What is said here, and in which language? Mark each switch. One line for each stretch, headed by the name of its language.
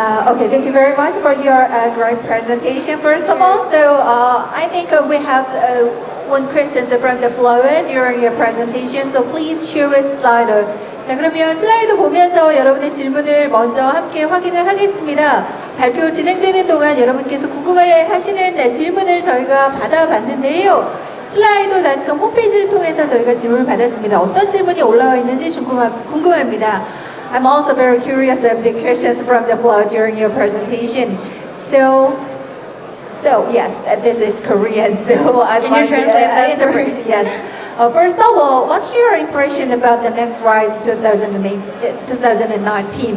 English: Okay, thank you very much for your great presentation. First of all, so I think we have one question from the floor during your presentation. So please share with Slido.
Korean: 자, 그러면 슬라이드 보면서 여러분의 질문을 먼저 함께 확인을 하겠습니다. 발표 진행되는 동안 여러분께서 궁금해하시는 질문을 저희가 받아봤는데요. 슬라이도.com 홈페이지를 통해서 저희가 질문을 받았습니다. 어떤 질문이 올라와 있는지 궁금합니다.
English: I'm also very curious of the questions from the floor during your presentation. So yes, this is Korean. So I'd Can you translate that? interpret. Yes. First of all, what's your impression about the NextRise 2019?